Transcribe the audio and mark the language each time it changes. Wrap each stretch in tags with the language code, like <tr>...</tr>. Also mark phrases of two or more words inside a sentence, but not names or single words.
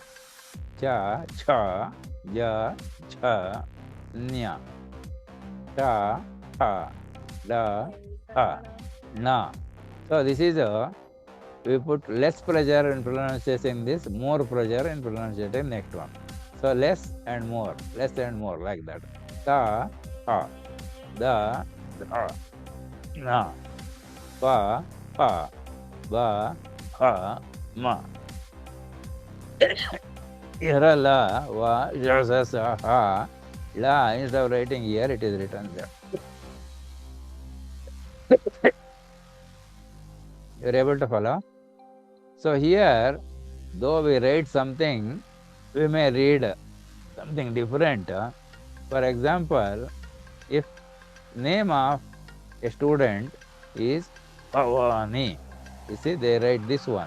<en>Cha, cha, ja, cha, nya. Ta, tha, da, tha, na. So this is we put less pressure in pronunciating this, more pressure in pronunciating next one. So less and more like that. Ta, ha, da, na, pa, pa, ba, ha, ma. Here la, wa, ja, sa, ha, la. Instead of writing here, it is written there. You are able to follow? So here, though we write something, we may read something different. For example, if name of a student is Bhavani, you see they write this one.</en>